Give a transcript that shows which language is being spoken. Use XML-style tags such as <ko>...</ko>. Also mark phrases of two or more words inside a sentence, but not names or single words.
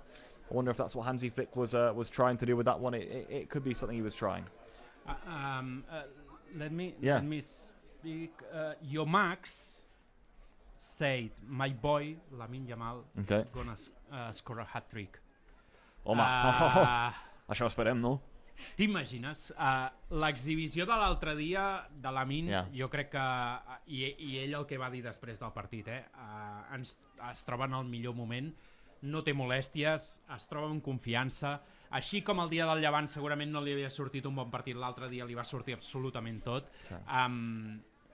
<en>I wonder if that's what Hansi Flick was trying to do with that one. It could be something he was trying. Let me speak. Your Max said, my boy, Lamine Yamal, gonna score a hat-trick.</en> <ca>Home, això ho esperem, no? T'imagines? L'exhibició de l'altre dia de Lamine, jo crec que, i ell el que va dir després del partit, es troba en el millor moment, no té molèsties, es troba amb confiança, així com el dia del Llevant segurament no li havia sortit un bon partit, l'altre dia li va sortir absolutament tot.</ca>